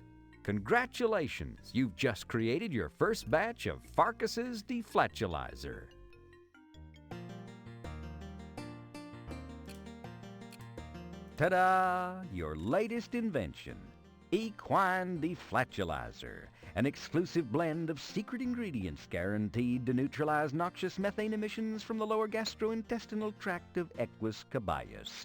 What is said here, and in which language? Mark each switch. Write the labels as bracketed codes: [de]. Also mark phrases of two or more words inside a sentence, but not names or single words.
[en] Congratulations, you've just created your first batch of Pharkas's deflatulizer. Ta-da! Your latest invention, Equine Deflatulizer. An exclusive blend of secret ingredients guaranteed to neutralize noxious methane emissions from the lower gastrointestinal tract of Equus caballos.